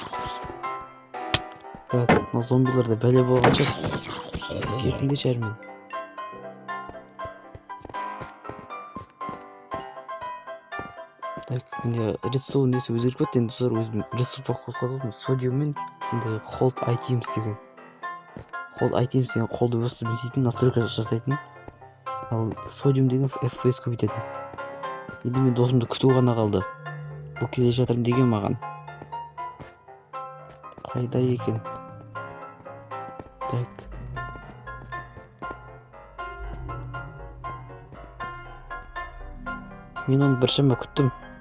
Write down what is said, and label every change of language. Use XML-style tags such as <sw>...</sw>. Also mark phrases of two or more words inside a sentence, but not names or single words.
<kk>Так, мына зомбиларда бәле болғанша кетіңдерші әрмен. Так, менде редстоун несі өзгеріп кетті. Енді достар, өзім ресурспа қосқан содиуммен</kk> <en>hold items</en> <kk>деген.</kk> <en>Hold items</en> <kk>деген қолды өсіп несейтін, настройка жасайтын. Ал содиум деген FPS көбейтетін. Енді мен досымды күту ғана қалды. Бұл келе жатырмын деген маған. Қайда екен? Так. Мен оны біршама күттім.</kk>